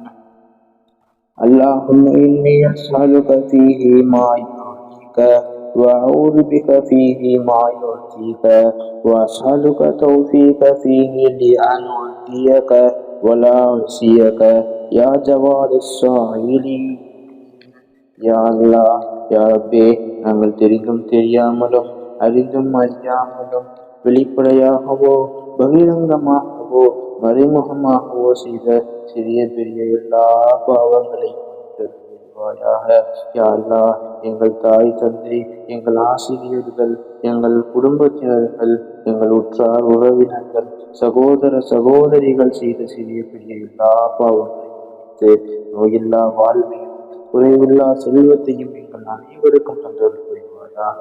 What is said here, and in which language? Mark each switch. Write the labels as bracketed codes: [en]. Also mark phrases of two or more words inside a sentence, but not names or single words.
[ar] اللهم إني أسألك فيه ما يرضيك وأعوذ بك فيه ما يرضيك وأسألك توفيق فيه لأن أرضيك ولا أعصيك يا جواد السائلين. يا الله يا رب, [ta] நாங்கள் தெரிந்தும் தெரியாமலும் அறிந்தும் அறியாமலும் வெளிப்படையாகவோ பகிரங்கமாகவோ மறைமுகமாகவோ செய்த சிறிய பெரிய எல்லா பாவங்களையும் [ar] يا الله, [ta] எங்கள் தாய் தந்தை, எங்கள் ஆசிரியர்கள், எங்கள் குடும்பத்தினர்கள், எங்கள் உற்றார் உறவினர்கள், சகோதர சகோதரிகள் செய்த சிறிய பெரிய எல்லா பாவங்களையும் நோயில்லா வாழ்வையும் குறைவில்லா செல்வத்தையும் எங்கள் அனைவருக்கும் தந்தது புரிவாயாக.